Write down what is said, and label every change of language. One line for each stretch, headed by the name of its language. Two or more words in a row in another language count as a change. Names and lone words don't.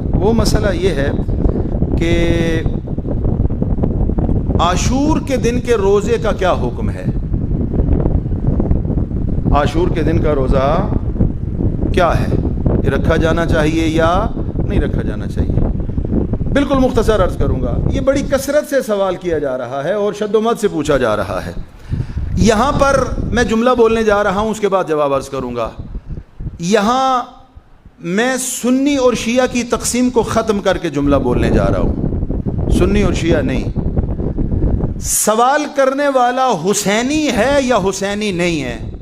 Urdu: وہ مسئلہ یہ ہے کہ عاشور کے دن کے روزے کا کیا حکم ہے؟ عاشور کے دن کا روزہ کیا ہے؟ یہ رکھا جانا چاہیے یا نہیں رکھا جانا چاہیے؟ بالکل مختصر عرض کروں گا، یہ بڑی کثرت سے سوال کیا جا رہا ہے اور شد و مد سے پوچھا جا رہا ہے۔ یہاں پر میں جملہ بولنے جا رہا ہوں، اس کے بعد جواب عرض کروں گا۔ یہاں میں سنی اور شیعہ کی تقسیم کو ختم کر کے جملہ بولنے جا رہا ہوں، سنی اور شیعہ نہیں۔ سوال کرنے والا حسینی ہے یا حسینی نہیں ہے؟